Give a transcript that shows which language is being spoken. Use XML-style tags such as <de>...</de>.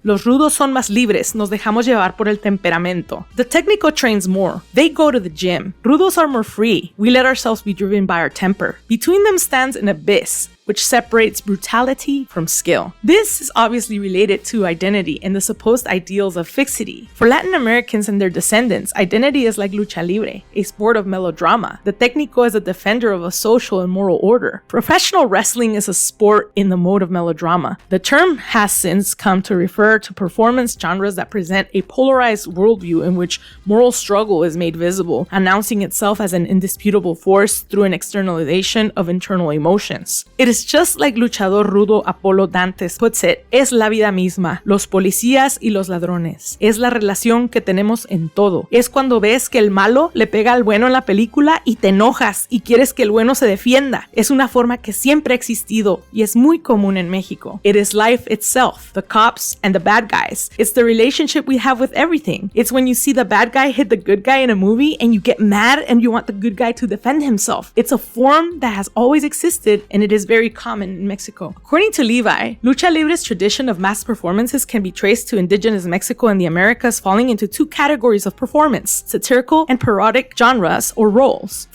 <es>Los rudos son más libres, nos dejamos llevar por el temperamento.</es> <en>The técnico trains more. They go to the gym. Rudos are more free. We let ourselves be driven by our temper. Between them stands an abyss, which separates brutality from skill. This is obviously related to identity and the supposed ideals of fixity. For Latin Americans and their descendants, identity is like lucha libre, a sport of melodrama. The técnico is a defender of a social and moral order. Professional wrestling is a sport in the mode of melodrama. The term has since come to refer to performance genres that present a polarized worldview in which moral struggle is made visible, announcing itself as an indisputable force through an externalization of internal emotions. It is just like luchador rudo Apolo Dantes puts it,</en> <es>es la vida misma, los policías y los ladrones. Es la relación que tenemos en todo. Es cuando ves que el malo le pega al bueno en la película y te enojas y quieres que el bueno se defienda. Es una forma que siempre ha existido y es es muy común en Mexico.</es> <en>It is life itself, the cops and the bad guys. It's the relationship we have with everything. It's when you see the bad guy hit the good guy in a movie and you get mad and you want the good guy to defend himself. It's a form that has always existed and it is very common in Mexico. According to Levi, lucha libre's tradition of mass performances can be traced to indigenous Mexico and the Americas falling into two categories of performance, satirical and parodic genres or roles.</en>